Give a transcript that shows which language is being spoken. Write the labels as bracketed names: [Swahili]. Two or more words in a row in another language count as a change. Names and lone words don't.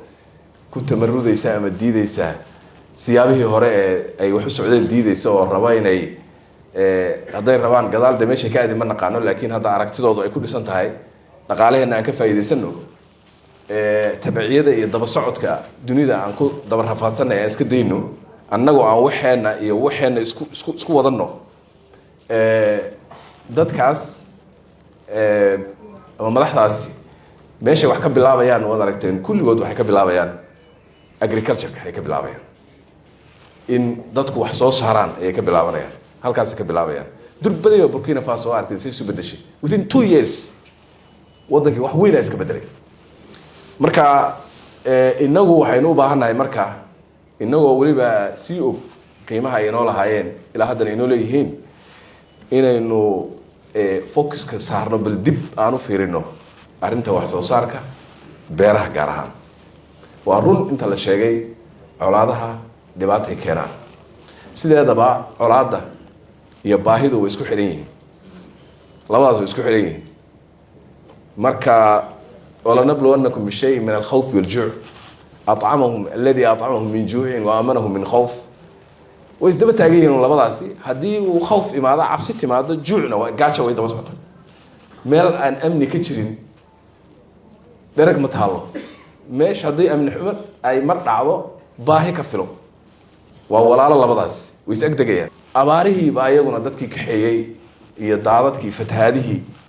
[Somali] ku tamarudaysa ama diidaysa siyaabihii hore ay wax u socdeen diidaysa oo raba inay hadday rabaan gadaal meesha ka aadi ma naqaano laakiin hadda aragtidoodu ay ku dhisan tahay dhaqaalaheena aan ka faa'iideysano tabciiyada iyo daba socodka dunida aan ku daba rafaadsanay aan iska dayno annagoo aan waxeena isku wadano dadkaas ama madaxdaasi meesha wax ka bilaabayaan wada aragteen kulligood waxay ka bilaabayaan agriculture-ka ay ka bilaabayaan in dadku wax soo saaraan ay ka bilaabanayaan halkaas ka bilaabayaan durbadiiba Burkina Faso aragteen si bedeshay [English] within 2 years [Somali] wadankii wax weyn iska bedelay marka inagu waxaynu u baahanahay marka inagoo waliba si og qiimaha ay noo lahaayeen ilaa haddana inoo leeyihiin inaynu focus ka saarno bal dib aan u fiirino arrinta wax soo saarka beeraha gaar ahaan waa run inta la sheegay colaadaha dhibaatay keenaan sideedaba colaada iyo baahidu way isku xiran yihiin labadaas way isku xiran yihiin marka [Arabic] ولنبلونكم بشيء من الخوف والجوع أطعمهم الذي أطعمهم من جوع و آمنهم من خوف [Somali] way isdaba taagayeen labadaasi hadii uu khawf imaado cabsi timaado ju'na waa gaajo way daba socota meel aan amni ka jirin darag ma taalo meesh hadii amni xumo ay mar dhacdo baahi ka filo waa walaalo labadaas way is agdagayaan abaarihii baa iyaguna dadkii ka xeeyay iyo daadadkii fatahaadihii